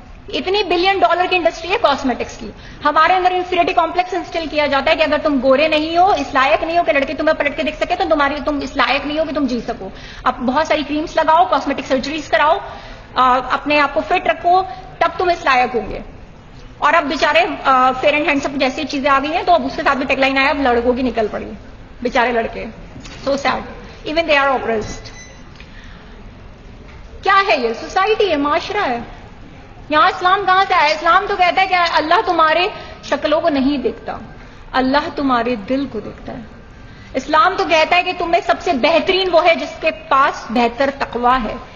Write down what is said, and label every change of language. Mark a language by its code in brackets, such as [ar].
[ur] اتنی $1 بلین کی انڈسٹری ہے کاسمیٹکس کی. ہمارے اندر انفیریٹی کمپلیکس انسٹل کیا جاتا ہے کہ اگر تم گورے نہیں ہو, اس لائق نہیں ہو کہ لڑکے تمہیں پلٹ کے دیکھ سکے, تو تم اس لائق نہیں ہو کہ تم جی سکو. اب بہت ساری کریمز لگاؤ, کاسمیٹک سرجریز کراؤ, اپنے آپ کو فٹ رکھو, تب تم اس لائق ہوں گے. اور اب بیچارے فیئر اینڈ ہینڈسم جیسی چیزیں آ گئی ہیں, تو اب اس کے ساتھ بھی ٹیگ لائن آیا, اب لڑکوں کی نکل پڑی, بیچارے لڑکے. [en] So sad, even they are oppressed. [ur] کیا ہے یہ؟ سوسائٹی ہے, معاشرہ ہے. یہاں اسلام کہاں سے آیا؟ اسلام تو کہتا ہے کہ اللہ تمہارے شکلوں کو نہیں دیکھتا, اللہ تمہارے دل کو دیکھتا ہے. اسلام تو کہتا ہے کہ تم میں سب سے بہترین وہ ہے جس کے پاس بہتر تقویٰ ہے.